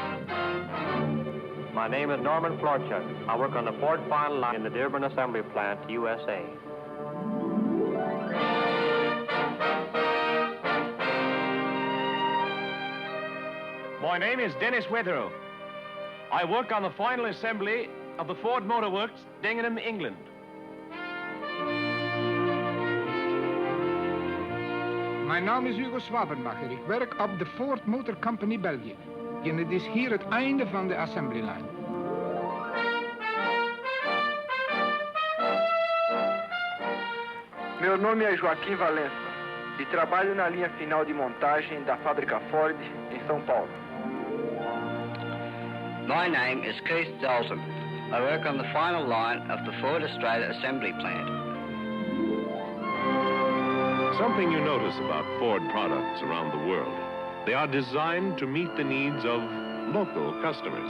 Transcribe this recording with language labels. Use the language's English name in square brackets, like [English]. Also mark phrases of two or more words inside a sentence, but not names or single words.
[English] My name is Norman Florchuk. I work on the Ford final line in the Dearborn Assembly Plant, USA. My name is Dennis Wetherow. I work on the final assembly of the Ford Motor Works, Dingenham, England. [Dutch] Mijn naam is Hugo Swabenbacher. Ik werk op de Ford Motor Company België. En het is hier het einde van de [English] assembly line. [Portuguese] Meu nome é Joaquim Valença e trabalho na linha final de montagem da fábrica Ford em São Paulo. [English] My name is Keith Dalton. I work on the final line of the Ford Australia Assembly Plant. Something you notice about Ford products around the world: they are designed to meet the needs of local customers.